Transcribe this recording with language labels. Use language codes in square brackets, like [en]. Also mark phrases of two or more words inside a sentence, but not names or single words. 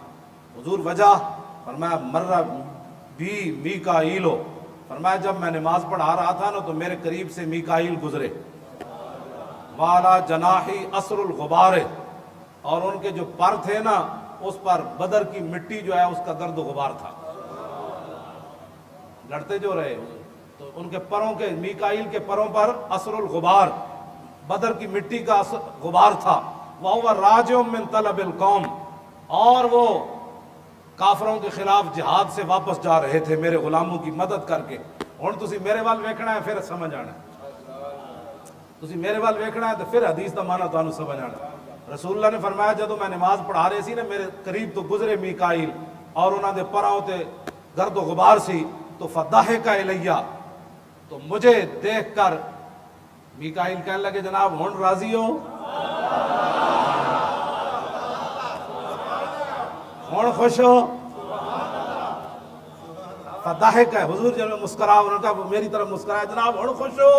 [ur] حضور وجہ، فرمایا [ar] مرہ بی میکائیلو، [ur] فرمایا جب میں نماز پڑھا رہا تھا نا تو میرے قریب سے میکائیل گزرے، [ar] والا جناحی اثر الغبار، [ur] اور ان کے جو پر تھے نا اس پر بدر کی مٹی جو ہے اس کا گرد و غبار تھا، لڑتے جو رہے تو ان کے پروں کے، میکائیل کے پروں پر [ar] اثر الغبار، [ur] بدر کی مٹی کا غبار تھا۔ [ar] وَهُوَ رَاجِعٌ مِّن طَلَبِ الْقَوْمِ، [ur] اور وہ کافروں کے خلاف جہاد سے واپس جا رہے تھے میرے غلاموں کی مدد کر کے۔ [pa] ہن تسی میرے وال ویکھنا ہے پھر سمجھ آنا ہے، تسی میرے وال ویکھنا ہے تو پھر حدیث دا معنی تانوں سمجھ آنا ہے۔ [ur] رسول اللہ نے فرمایا [pa] جدوں میں نماز پڑھا رہے سی نا میرے قریب تو گزرے میکائیل اور انہاں دے پراں تے گرد و غبار سی، تو [ar] فضحک الیہ، [ur] تو مجھے دیکھ کر میکائیل کہنے لگے [pa] جناب ہن راضی ہو، ہن خوش ہو؟ [ur] فضحک ہے، حضور جب مسکرا، انہوں نے کہا میری طرف مسکرایا جناب [pa] ہن خوش ہو؟